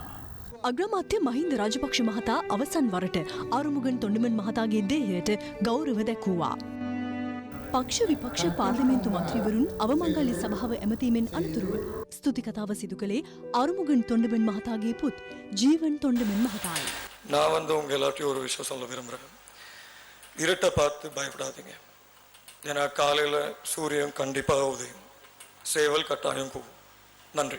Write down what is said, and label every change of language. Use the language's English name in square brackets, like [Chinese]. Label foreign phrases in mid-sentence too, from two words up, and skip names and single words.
[Sinhala] අග්‍රාමාත්‍ය මහින්ද රාජපක්ෂ මහතා අවසන් වරට ආරුමුගන් තොණ්ඩමන් මහතාගේ දේහයට ගෞරව දැක්වුවා. පක්ෂ විපක්ෂ පාර්ලිමේන්තු මන්ත්‍රීවරුන් අවමංගල්‍ය සභාව ඇමතීමෙන් අනතුරුව ස්තුති කතාව සිදු කළේ ආරුමුගන් තොණ්ඩමන් මහතාගේ පුත් ජීවන් තොණ්ඩමන් மகதாய். [Tamil] நான் வந்து உங்க எல்லாத்தையும் ஒரு விஷயம் சொல்ல விரும்புகிறேன். இரட்டை பார்த்து பயப்படாதீங்க. ஏன்னா காலையில் சூரியன் கண்டிப்பாக உதயம் சேவல் கட்டாயம் கூவும். நன்றி.